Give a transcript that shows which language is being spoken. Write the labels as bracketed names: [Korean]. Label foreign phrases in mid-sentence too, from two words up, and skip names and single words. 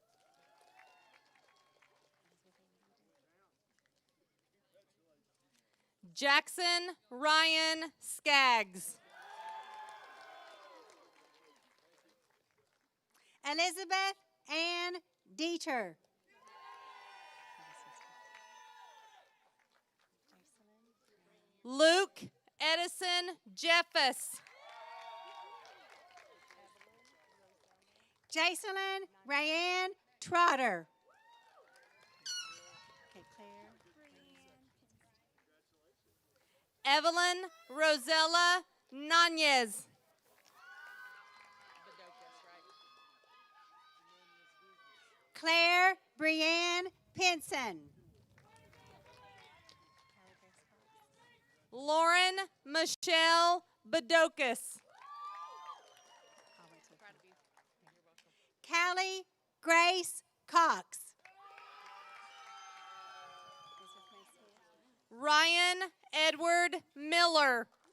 [English] Jackson Ryan Skaggs. Elizabeth Ann Dieter. Luke Edison Jeffus. Jacelyn Rayanne Trotter. Okay, Claire. Evelyn Rosella Nanez. Claire Brianne Pinson. Lauren Michelle Bedokis. Callie Grace Cox. Ryan Edward Miller.